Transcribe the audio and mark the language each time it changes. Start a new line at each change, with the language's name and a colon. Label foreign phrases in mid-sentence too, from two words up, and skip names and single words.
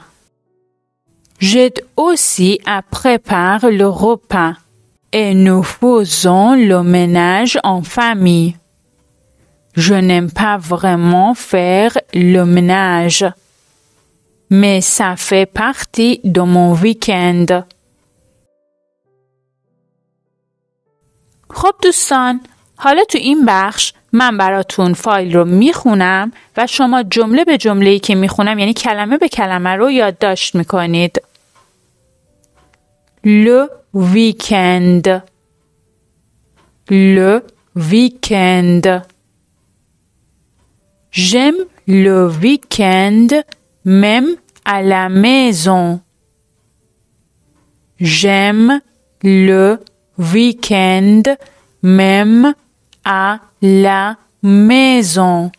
French: J'aide aussi à préparer le repas et nous faisons le ménage en famille. Je n'aime pas vraiment faire le ménage, mais ça fait partie de mon week-end.
Persian: خب دوستان، حالا تو این بخش من براتون فایل رو میخونم و شما جمله به جمله‌ای که میخونم یعنی کلمه به کلمه رو یادداشت میکنید.
French: Le week-end. Le week-end. J'aime le week-end même à la maison. J'aime le week-end même à la maison.